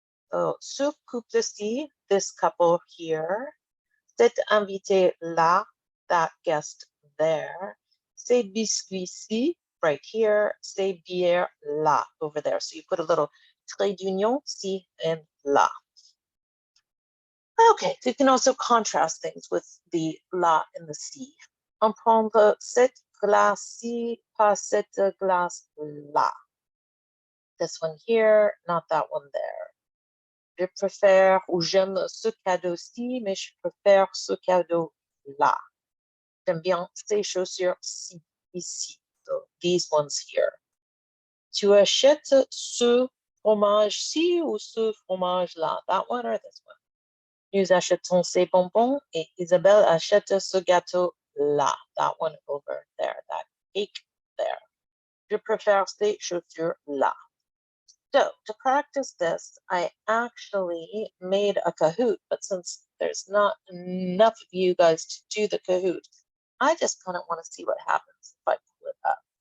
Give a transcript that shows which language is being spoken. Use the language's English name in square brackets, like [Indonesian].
[English] So [French] ce couple-ci, [English] this couple here, [French] cet invité là, [English] that guest there, [French] ces biscuits-ci, [English] right here, [French] ces bières là, [English] over there. So you put a little trait d'union, ci and là. Okay, so you can also contrast things with the la and the ci. [French] On prend cette glace-ci par cette glace-là. [English] This one here, not that one there. [French] Je préfère ou j'aime ce cadeau-ci, mais je préfère ce cadeau-là. J'aime bien ces chaussures-ci, ici. [English] So these ones here. [French] Tu achètes ce fromage-ci ou ce fromage-là? [English] That one or this one? [French] Nous achetons ces bonbons et Isabelle achète ce gâteau-là. [English] That one over there, that cake there. [French] Je préfère ces chaussures-là. [English] So to practice this, I actually made a Kahoot, but since there's not enough of you guys to do the Kahoot, I just kind of want to see what happens if I pull it up.